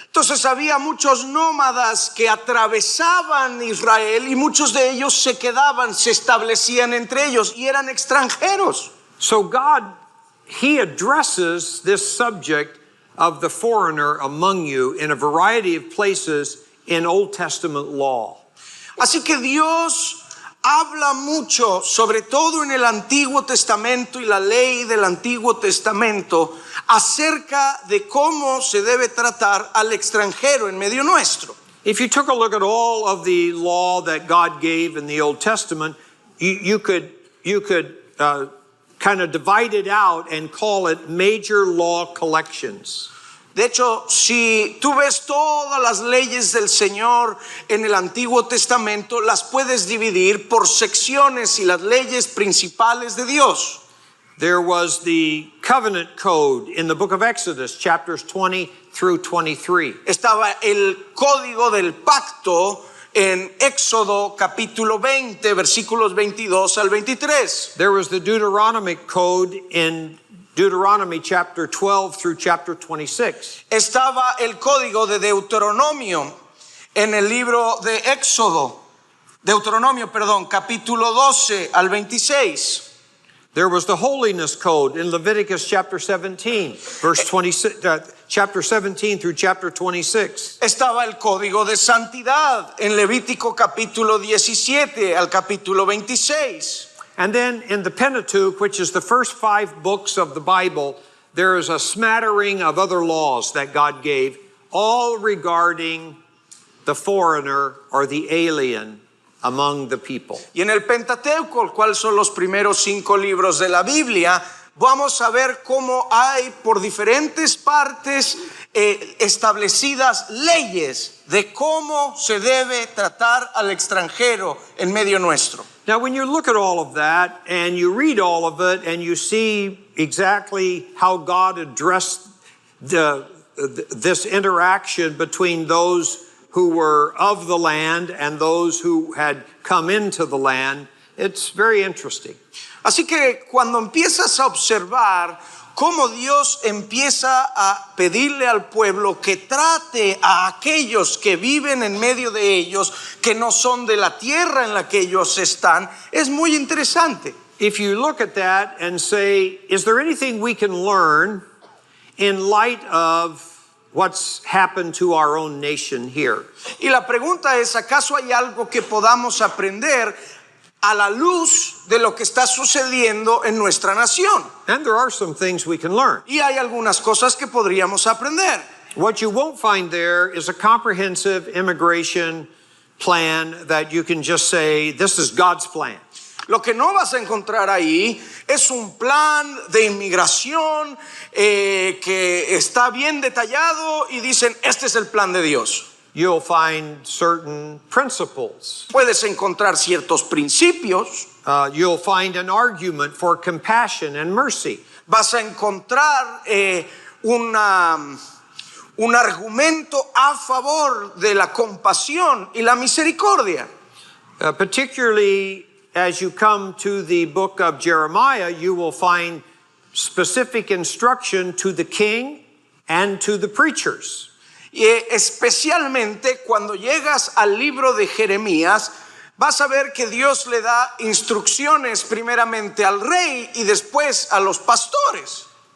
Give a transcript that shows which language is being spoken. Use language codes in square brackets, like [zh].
[es] Entonces había muchos nómadas que atravesaban Israel y muchos de ellos se quedaban, se establecían entre ellos y eran extranjeros. [en] So God, He addresses this subject of the foreigner among you in a variety of places in Old Testament law. [es] Así que Dios habla mucho, sobre todo en el Antiguo Testamento y la ley del Antiguo Testamento, acerca de cómo se debe tratar al extranjero en medio nuestro. [en] If you took a look at all of the law that God gave in the Old Testament, you could kind of divide it out and call it major law collections. [es] De hecho, si tú ves todas las leyes del Señor en el Antiguo Testamento, las puedes dividir por secciones y las leyes principales de Dios. [en] There was the covenant code in the book of Exodus, chapters 20 through 23. [es] Estaba el código del pacto en Éxodo capítulo 20, versículos 22 al 23. [en] There was the Deuteronomic code in Deuteronomy chapter 12 through chapter 26. [es] Estaba el código de Deuteronomio en el libro de Deuteronomio, capítulo 12 al 26. [en] There was the holiness code in Leviticus chapter 17, verse 26, chapter 17 through chapter 26. [es] Estaba el código de santidad en Levítico capítulo 17 al capítulo 26. [en] And then in the Pentateuch, which is the first 5 books of the Bible, there is a smattering of other laws that God gave, all regarding the foreigner or the alien among the people. [es] Y en el Pentateuco, el cual son los primeros 5 libros de la Biblia, vamos a ver cómo hay por diferentes partes establecidas leyes de cómo se debe tratar al extranjero en medio nuestro. [en] Now, when you look at all of that and you read all of it and you see exactly how God addressed this interaction between those who were of the land and those who had come into the land, it's very interesting. [es] Así que cuando empiezas a observar cómo Dios empieza a pedirle al pueblo que trate a aquellos que viven en medio de ellos, que no son de la tierra en la que ellos están, es muy interesante. [en] If you look at that and say, is there anything we can learn in light of what's happened to our own nation here? [es] Y la pregunta es, ¿acaso hay algo que podamos aprender a la luz de lo que está sucediendo en nuestra nación? [en] And there are some things we can learn. [es] Y hay algunas cosas que podríamos aprender. [en] What you won't find there is a comprehensive immigration plan that you can just say, this is God's plan. [es] Lo que no vas a encontrar ahí es un plan de inmigración que está bien detallado y dicen, este es el plan de Dios. [en] You'll find certain principles. [es] Puedes encontrar ciertos principios. [en] You'll find an argument for compassion and mercy. [es] Vas a encontrar un argumento a favor de la compasión y la misericordia. [en] Particularly as you come to the book of Jeremiah, you will find specific instruction to the king and to the preachers. [es] Y especialmente cuando llegas al libro de Jeremías, vas a ver que Dios le da instrucciones primeramente al rey y después a los pastores.